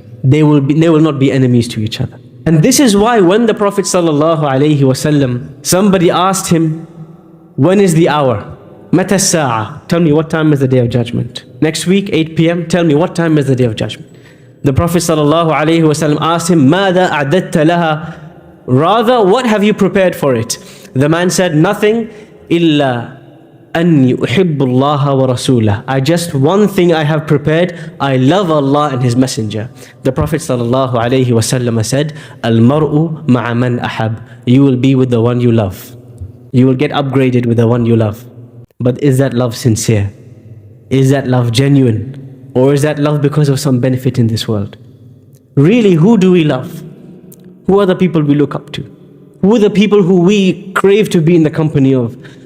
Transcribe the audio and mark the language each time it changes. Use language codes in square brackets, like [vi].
[en] They will not be enemies to each other. And this is why when the Prophet ﷺ, somebody asked him, when is the hour? Mata sa'a, tell me what time is the Day of Judgment. Next week, 8 p.m., tell me what time is the Day of Judgment. The Prophet ﷺ asked him, [ar] ماذا أعددت لها? [en] Rather, what have you prepared for it? The man said, nothing, [ar] إلا أني أحب الله ورسوله. [en] One thing I have prepared, I love Allah and His Messenger. The Prophet ﷺ said, [ar] المرء مع من أحب. [en] You will be with the one you love. You will get upgraded with the one you love. But is that love sincere? Is that love genuine? Or is that love because of some benefit in this world? Really, who do we love? Who are the people we look up to? Who are the people who we crave to be in the company of?